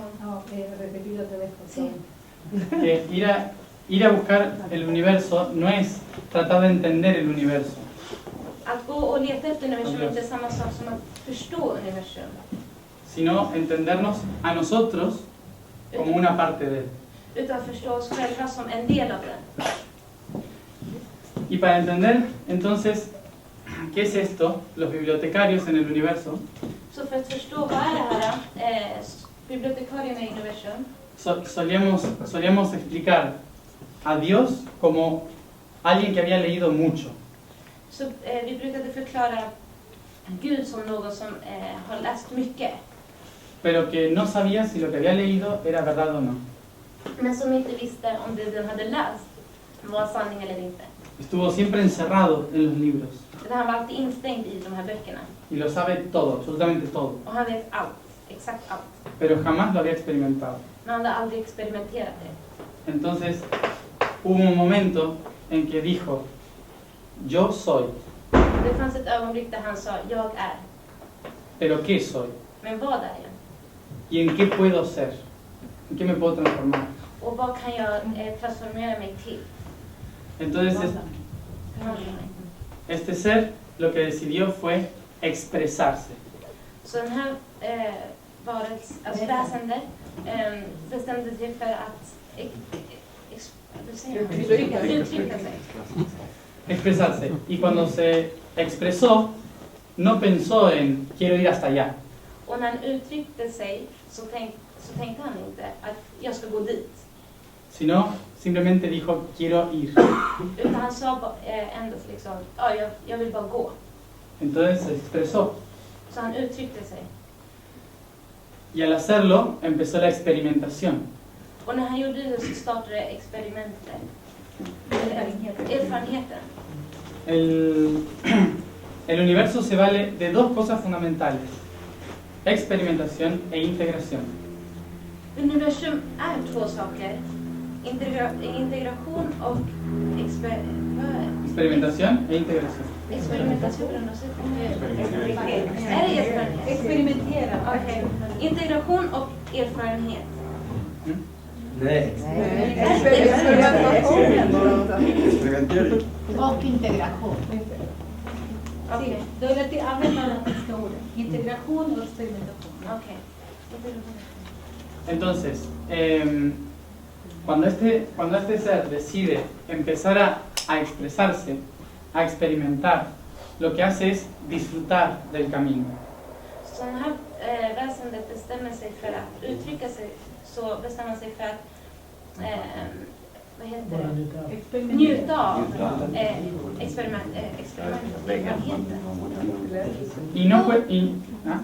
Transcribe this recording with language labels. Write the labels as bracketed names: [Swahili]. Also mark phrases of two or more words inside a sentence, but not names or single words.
[Swedish] Ja, det är [Spanish] repetido otra vez. Sí. que ir a buscar el universo no es tratar de entender el universo, [Swedish] Att gå och leta efter universum är inte samma sak som att förstå universum. [Spanish] sino entendernos a nosotros como una parte de él. [Swedish] Utan förstå oss själva som en del av den. [Spanish] Y para entender entonces qué es esto, los bibliotecarios en el universo, [Swedish] Så för att förstå vad är det här, bibliotekarierna i universum, [Spanish] solíamos explicar a Dios como alguien que había leído mucho. [Swedish] så vi brukade förklara Gud som någon som har läst mycket. [Spanish] Pero que no sabía si lo que había leído era verdad o no. [Swedish] Men som inte visste om det den hade läst var sanning eller inte. [Spanish] Estuvo siempre encerrado en los libros [Swedish] Han var alltid instängd i de här böckerna. [Spanish] y lo sabe todo, absolutamente todo, [Swedish] Och han vet allt, exakt allt. [Spanish] pero jamás lo había experimentado. [Swedish] Men han hade aldrig experimenterat det. [Spanish] Entonces hubo un momento en que dijo, yo soy, [Swedish] Det fanns ett ögonblick där han sa, jag är. [Spanish] pero ¿qué soy? [Swedish] Men vad är jag? [Spanish] ¿Y en qué puedo ser? ¿En qué me puedo transformar? [Swedish] Och vad kan jag transformera mig till? [Spanish] Entonces [Swedish] Förvandla mig. [Spanish] este ser lo que decidió fue expresarse. [Swedish] Så den här väsendet bestämde sig för att uttrycka sig. [Spanish] Expresarse. Y cuando se expresó, no pensó en quiero ir hasta allá, [Swedish] Och när han uttryckte sig så tänkte han inte att jag ska gå dit. [Spanish] sino simplemente dijo quiero ir. [Swedish] Utan han sa ändå liksom, ja, jag vill bara gå. [Spanish] Entonces se expresó. [Swedish] Så han uttryckte sig. [Spanish] Y al hacerlo empezó la experimentación. [Swedish] Och när han gjorde det så startade experimentet. Erfarenheten. [Spanish] El universo se vale de dos cosas fundamentales: experimentación e integración. [Swedish] Universum är två saker. Integration och [Spanish] Experimentación e integración. [Swedish] experimentation. Är det erfarenhet? Experimentera. Okej. Integration och erfarenhet. Nej. Och integration. Okej. Då är det använda de svenska orden. Integration och experimentation. Okej. [Spanish] Entonces, cuando este ser decide empezar a expresarse, a experimentar, lo que hace es disfrutar del camino. [Swedish] Så den här väsendet bestämmer sig för att uttrycka sig, så bestämmer sig för att vad heter det? Njuta av erfarenheten. [Spanish] Y no ¿ah?